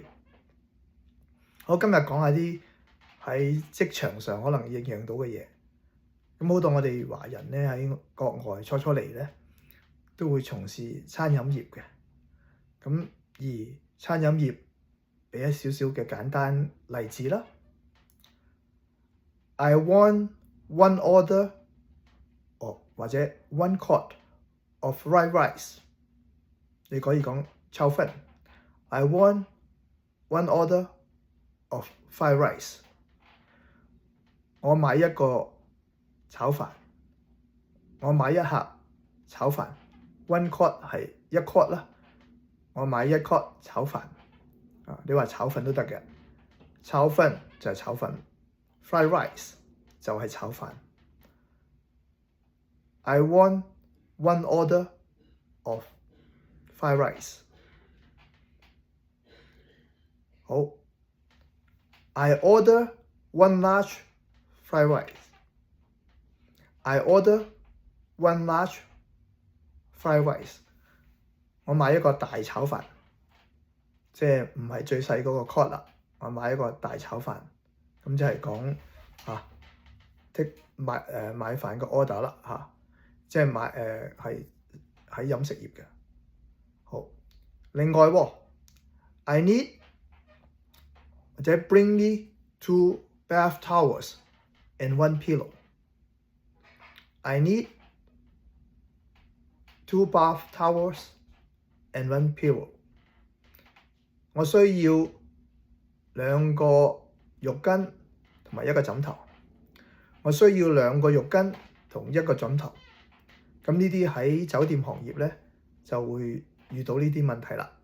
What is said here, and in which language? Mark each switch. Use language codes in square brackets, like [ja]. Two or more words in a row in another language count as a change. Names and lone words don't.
[yue] 好，今日講下啲喺職場上可能應用到嘅嘢。咁好到我哋華人咧喺國外初嚟咧，都會從事餐飲業嘅。咁而餐飲業俾一少少嘅簡單例子啦。 [en] I want one order，或者 one quart of fried rice。 [yue] 你可以講炒飯。 [en] I want one order of fried rice。 [yue] 我買一個炒飯。我買一盒炒飯。 [en] One quart [yue] 係1 quart 啦。我買1 quart 炒飯。你話炒飯都得嘅。炒飯就係炒飯。 [en] Fried rice [yue] 就係炒飯。 [en] I want one order of fried rice。好。I order one large fried rice。I order one large fried rice。 [yue] 我買一個大炒飯，即係唔係最細嗰個 quart 啦。我買一個大炒飯，咁即係講買飯個 order 啦即係係喺飲食業嘅。好，另外 [en] I need 或者 bring me 2 bath towels and 1 pillow。I need 2 bath towels and 1 pillow。 [yue] 我需要2個浴巾同埋1個枕頭。我需要2個浴巾同1個枕頭。咁呢啲喺酒店行業咧就會遇到呢啲問題啦。